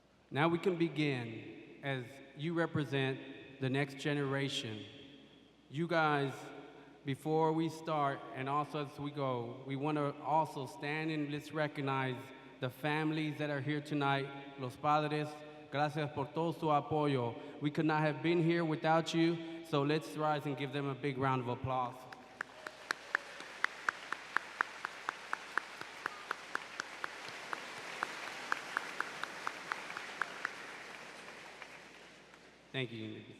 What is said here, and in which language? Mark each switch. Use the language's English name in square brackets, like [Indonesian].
[English] Now we can begin, as you represent the next generation. You guys, before we start and also as we go, we want to also stand and let's recognize the families that are here tonight. [Spanish] Los padres, gracias por todo su apoyo. [English] We could not have been here without you, so let's rise and give them a big round of applause. Thank you.